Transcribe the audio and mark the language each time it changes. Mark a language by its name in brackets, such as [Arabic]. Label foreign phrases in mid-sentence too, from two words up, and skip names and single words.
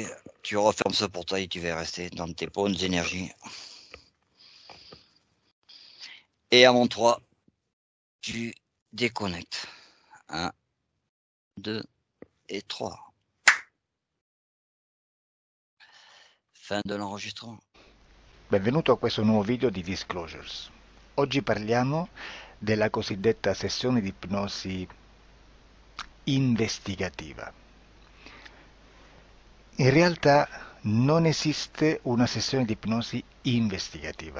[French] Tu refermes ce portail et tu vas rester dans tes bonnes énergies. Et à mon 3, tu déconnectes. 1, 2 et 3. Fin de l'enregistrement. [Italian] Benvenuto a questo nuovo video di Disclosures. Oggi parliamo della cosiddetta sessione di ipnosi investigativa. In realtà non esiste una sessione di ipnosi investigativa.